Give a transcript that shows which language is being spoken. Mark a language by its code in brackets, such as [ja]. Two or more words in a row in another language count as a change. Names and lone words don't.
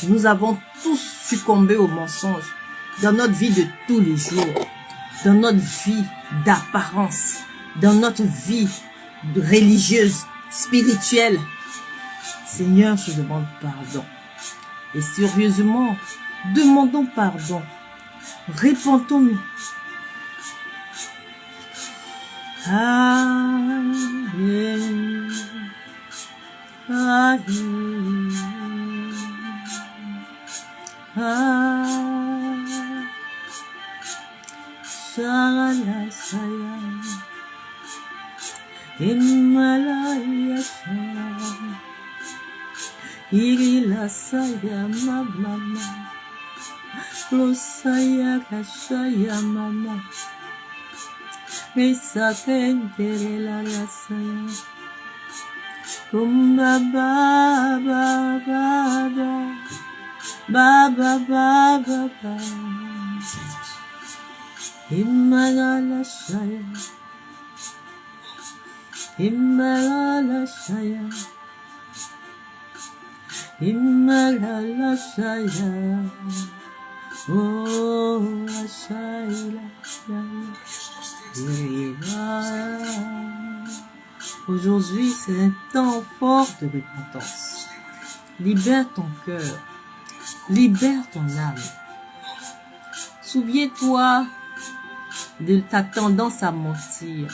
[fr] Nous avons tous succombé au mensonge dans notre vie de tous les jours, dans notre vie d'apparence, dans notre vie religieuse, spirituelle. Seigneur, je demande pardon. Et sérieusement, demandons pardon. Répentons-nous. Amen. Amen. Amen. Shala saya. Himalaya saya. Irila saya mama. Lo saya kasaya mama. Mesa kendere la saya. Baba baba baba. Baba baba baba. Himalaya saya. Himalaya saya. Himalaya saya. Oh, saya. Aujourd'hui, c'est un temps fort de repentance. Libère ton cœur. Libère ton âme. Souviens-toi de ta tendance à mentir.